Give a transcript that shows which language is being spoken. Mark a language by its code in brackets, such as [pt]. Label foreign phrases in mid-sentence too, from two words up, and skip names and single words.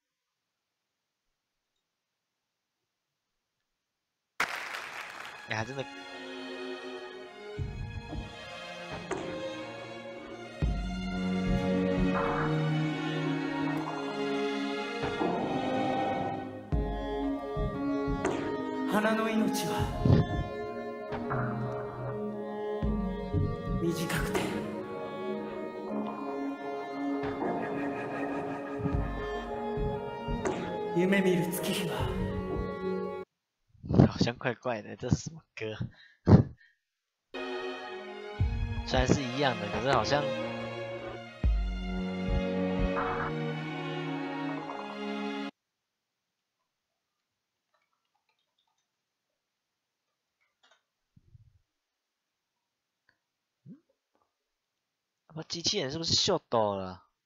[zh] 哎，还真的。 [ja] 花の命は短くて夢見る月日は [zh] 好像怪怪的，这是什么歌？虽然是一样的，可是好像机器人是不是秀逗了？